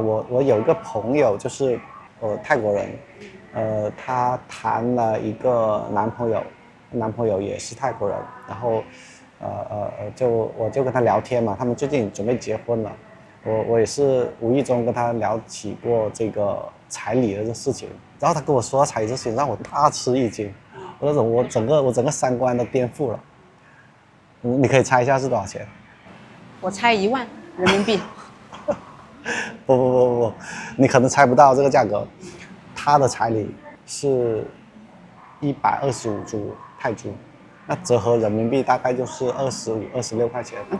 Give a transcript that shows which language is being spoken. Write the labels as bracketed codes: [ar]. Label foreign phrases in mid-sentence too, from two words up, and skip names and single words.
[zh] 我有一個朋友就是泰國人，他談了一個男朋友也是泰國人，然後我就跟他聊天嘛，他們最近準備結婚了，我也是無意中跟他聊起過這個彩禮的這事情，然後他跟我說彩禮這事情讓我大吃一驚，我整個三觀都顛覆了。你可以猜一下是多少錢？我猜1萬人民幣。不，你可能猜不到這個價格，他的彩禮是125銖泰銖，那折合人民幣大概就是25-26塊錢。